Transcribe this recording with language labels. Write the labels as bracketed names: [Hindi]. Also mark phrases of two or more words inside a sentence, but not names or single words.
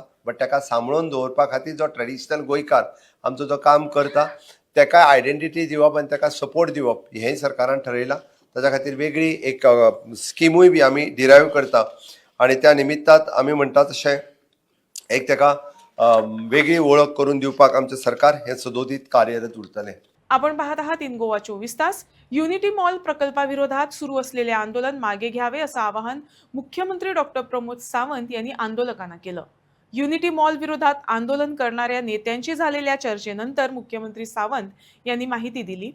[Konkani] बट ताका सांबाळून दवरपा खातीर जो ट्रेडिशनल गोंयकार आमचो जो काम करता ताका आयडेंटिटी दिवप आनी ताका सपोर्ट दिवप हेंय सरकारान ठरयलां. ताच्या खातीर वेगळी एक स्किमूय बी आमी डिरायव करता आनी त्या निमित्तान आमी म्हणटा तशें एक ताका वेगळी वळख करून दिवपाक आमचें सरकार हें सदोदीत कार्यरत उरतलें. [Marathi] आपण पाहत आहात इन गोवा 24 तास. युनिटी मॉल प्रकल्पाविरोधात सुरू असलेले आंदोलन मागे घ्यावे असं आवाहन मुख्यमंत्री डॉक्टर प्रमोद सावंत यांनी आंदोलकांना केलं. युनिटी मॉल विरोधात आंदोलन करणाऱ्या नेत्यांशी झालेल्या चर्चेनंतर मुख्यमंत्री सावंत यांनी माहिती दिली.